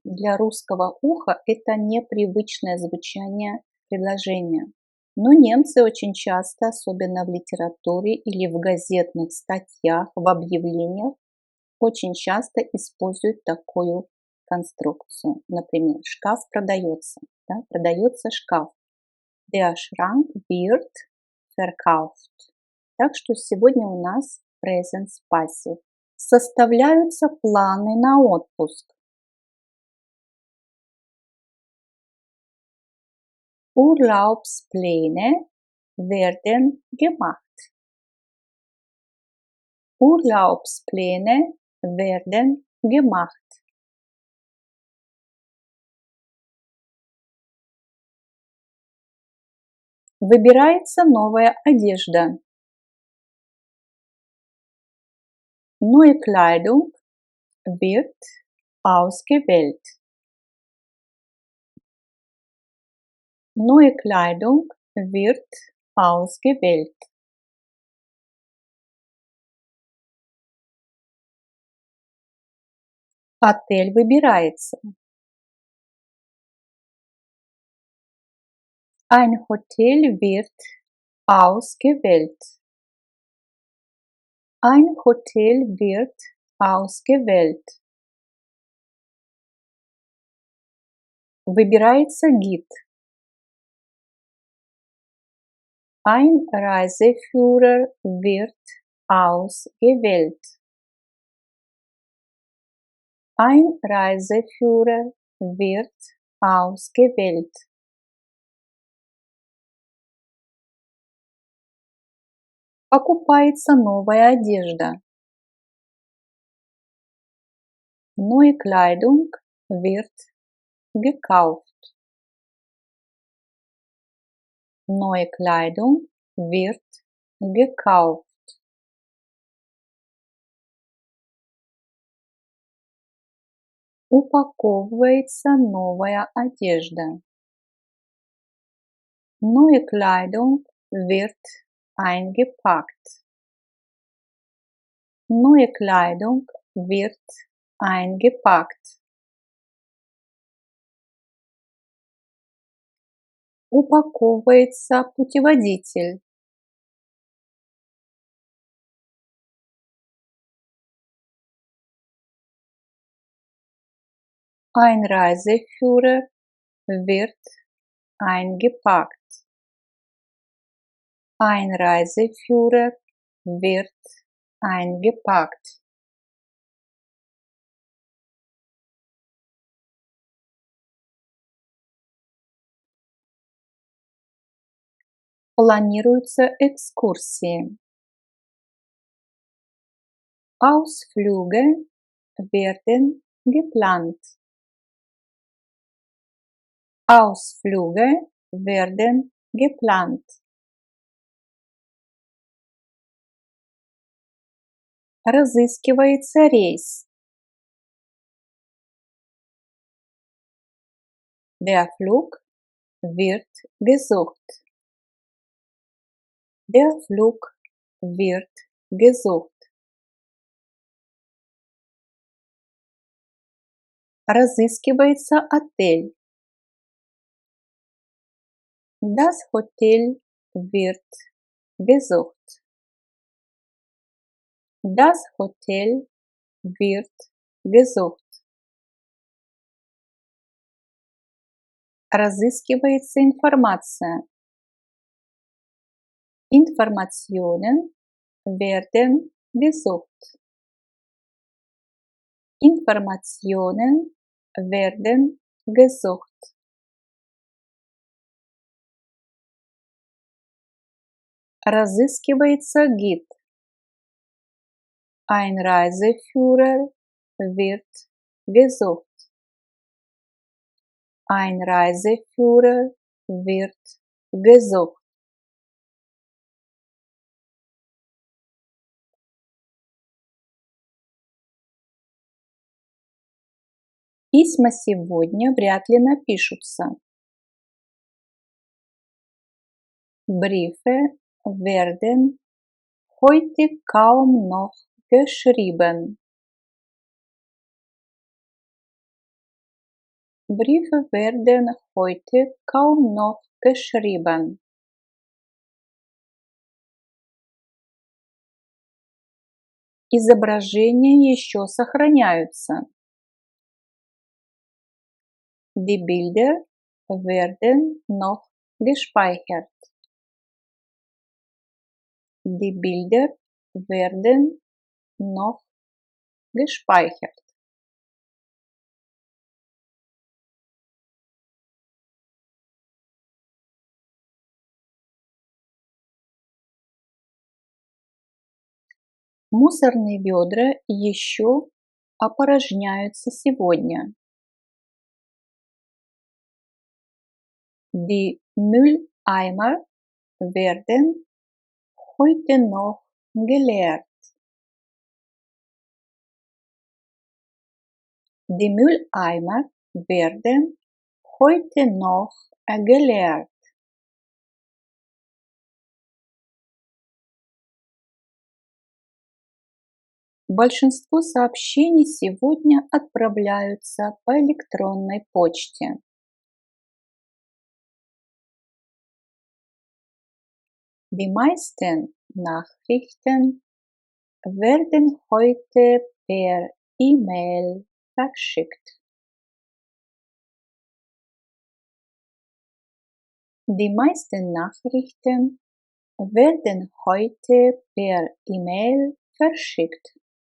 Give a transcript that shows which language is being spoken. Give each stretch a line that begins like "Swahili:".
Russian: Для русского уха это непривычное звучание предложения. Но немцы очень часто, особенно в литературе или в газетных статьях, в объявлениях, очень часто используют такую конструкцию. Например, шкаф продается. Да? Продается шкаф.
German: Der Schrank wird verkauft.
Russian: Так что сегодня у нас present passive. Составляются планы на отпуск.
German: Urlaubspläne werden gemacht. Urlaubspläne werden gemacht.
Russian: Выбирается новая одежда.
German: Neue Kleidung wird ausgewählt. Neue Kleidung wird ausgewählt.
Russian: Отель выбирается.
German: Ein Hotel wird ausgewählt. Ein Hotel wird ausgewählt.
Russian: Выбирается гид.
German: Ein Reiseführer wird ausgewählt. Ein Reiseführer wird ausgewählt.
Russian: Покупается новая одежда.
German: Neue Kleidung wird gekauft. Neue Kleidung wird gekauft.
Russian: Упаковывается новая одежда.
German: Neue Kleidung wird eingepackt. Neue Kleidung wird eingepackt.
Russian: Упаковывается путеводитель.
German: Ein Reiseführer wird eingepackt. Ein Reiseführer wird eingepackt.
Russian: Планируются экскурсии.
German: Ausflüge werden geplant. Ausflüge werden geplant.
Russian: Разыскивается рейс.
German: Der Flug wird gesucht. Der Flug wird gesucht.
Russian: Разыскивается отель.
German: Das Hotel wird gesucht. Das Hotel wird gesucht.
Russian: Разыскивается информация.
German: Informationen werden gesucht. Informationen werden gesucht.
Russian: Разыскивается гид.
German: Ein Reiseführer wird gesucht. Ein Reiseführer wird gesucht.
Russian: Письма сегодня вряд ли напишутся.
German: Briefe werden heute kaum noch geschrieben. Briefe werden heute kaum noch geschrieben.
Russian: Изображения еще сохраняются.
German: Die Bilder werden noch gespeichert. Die Bilder werden noch gespeichert.
Russian: Мусорные ведра еще опорожняются сегодня.
German: Die Mülleimer werden heute noch geleert. Die Mülleimer werden heute noch geleert.
Russian: Большинство сообщений сегодня отправляются по электронной почте.
German: Die meisten Nachrichten werden heute per E-Mail verschickt. Die meisten Nachrichten werden heute per E-Mail verschickt.